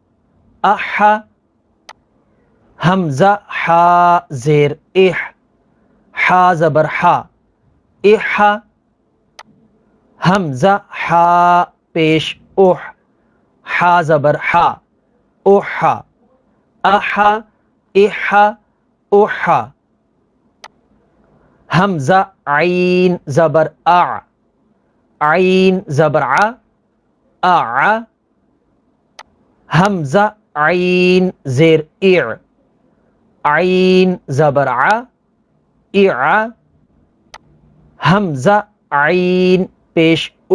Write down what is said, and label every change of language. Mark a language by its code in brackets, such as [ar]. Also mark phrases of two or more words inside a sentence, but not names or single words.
[ur] حمزہ ہا زیر ہا زبر ہا، حمزہ ہا پیش ہا زبر ہا، حمزہ عین زبر عین زبر حمزہ عین زیر عین زبر حمزہ عین پیش